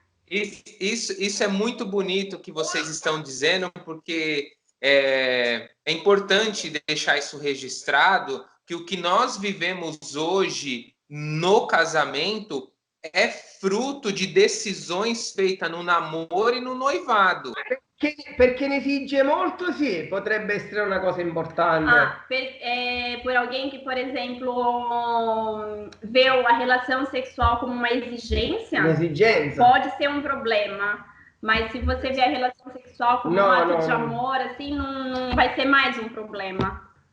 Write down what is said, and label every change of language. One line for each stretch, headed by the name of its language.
Portuguese: Isso é muito bonito que vocês estão dizendo, porque é importante deixar isso registrado, que o que nós vivemos hoje no casamento é fruto de decisões feitas no namoro e no noivado.
Italian: Perché ne esige molto, sì, potrebbe essere una cosa importante.
Portuguese: Por alguém que, por exemplo, vê a relação sexual como uma exigência, pode ser um problema. Mas se você vê a relação sexual como um ato de amor, assim, não vai ser mais um problema.